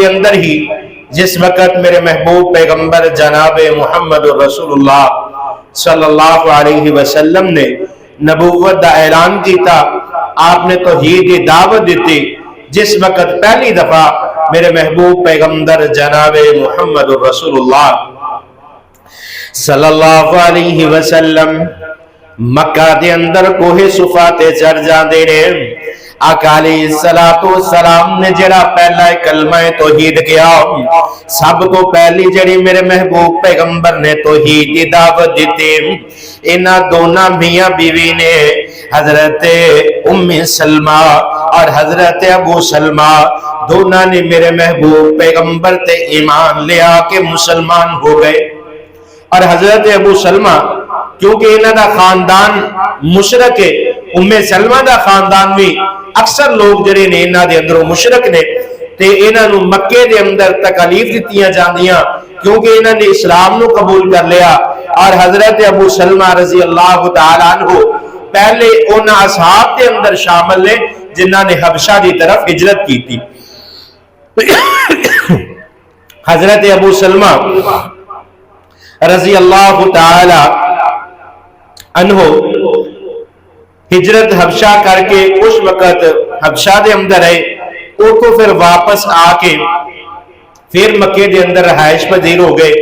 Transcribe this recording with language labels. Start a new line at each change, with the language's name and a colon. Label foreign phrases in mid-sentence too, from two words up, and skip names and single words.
Punjabi: اندر ہی جس وقت میرے محبوب پیغمبر جناب محمد رسول اللہ صلی اللہ علیہ وسلم نے نبوت دا اعلان کیتا، آپ نے توحید کی دعوت دیتی، جس وقت پہلی دفعہ میرے محبوب پیغمبر جناب محمد رسولullah صلی اللہ علیہ وسلم مکہ دے اندر کوہ صفا تے چڑھ جاندے نے۔ آقا علیہ السلام نے جڑا پہلا کلمہ توحید کیا، سب تو پہلی جڑی میرے محبوب پیغمبر نے توحید دی دعوت دیتی، انہاں دونوں میاں بیوی نے حضرت ام سلمہ اور حضرت ابو سلمہ دونوں نے میرے محبوب پیغمبر تے ایمان لیا کہ مسلمان ہو گئے۔ اور حضرت ابو سلمہ کیونکہ انہاں دا خاندان مشرک ہے، ام سلمہ دا خاندان بھی اکثر لوگ جڑے نے انہاں دے اندروں مشرک نے، تے انہاں نو مکے دے اندر تکالیف دتیاں جاندیاں کیونکہ انہاں نے اسلام نو قبول کر لیا۔ اور حضرت ابو سلمہ رضی اللہ تعالی عنہ پہلے ان اصحاب دے اندر شامل نے جنہاں نے حبشہ دی طرف ہجرت کی تھی۔ حضرت ابو سلمہ رضی اللہ تعالی عنہ ہجرت حبشہ کر کے کچھ وقت حبشہ دے اندر ہے، وہ تو پھر واپس آ کے پھر مکے دے اندر رہائش پذیر ہو گئے۔